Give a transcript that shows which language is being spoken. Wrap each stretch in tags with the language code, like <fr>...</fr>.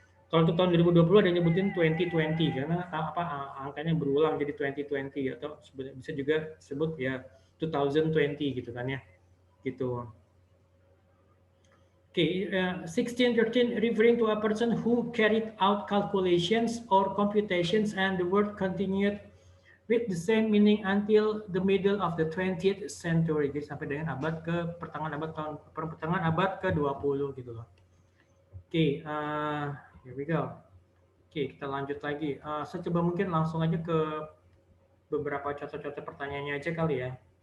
<id>Kalau untuk tahun 2020 ada yang nyebutin 2020 karena angkanya berulang jadi 2020 atau bisa juga sebut ya 2020 gitu kan ya. Gitu.</id> <en>Okay, 1613 referring to a person who carried out calculations or computations, and the word continued with the same meaning until the middle of the 20th century.</en> <id>Jadi sampai dengan pertengahan abad ke-20 gitu loh. Oke,</id> <en>here we go.</en> <id>Oke, kita lanjut lagi. Saya coba mungkin langsung aja ke beberapa contoh-contoh pertanyaannya aja kali ya.</id>